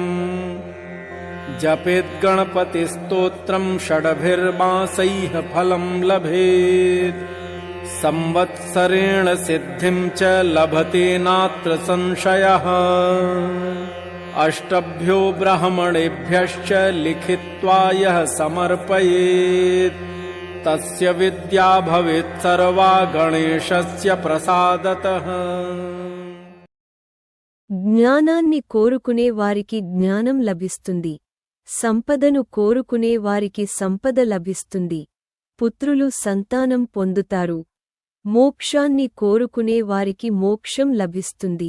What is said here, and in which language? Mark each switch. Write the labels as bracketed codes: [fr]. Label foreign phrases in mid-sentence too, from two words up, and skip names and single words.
[sa] जपेत् गणपतिस्तोत्रम् षड्भिर्मासैः फलं लभेत् संवत्सरेण सिद्धिं च लभते नात्र संशयः अष्टभ्यो ब्राह्मणेभ्यश्च लिखित्वा यः समर्पयेत् तस्य विद्या भवेत् सर्वा गणेशस्य प्रसादतः। [te] జ్ఞానాన్ని కోరుకునే వారికి జ్ఞానం లభిస్తుంది. సంపదను కోరుకునే వారికి సంపద లభిస్తుంది. పుత్రులు సంతానం పొందుతారు. మోక్షాన్ని కోరుకునే వారికి మోక్షం లభిస్తుంది.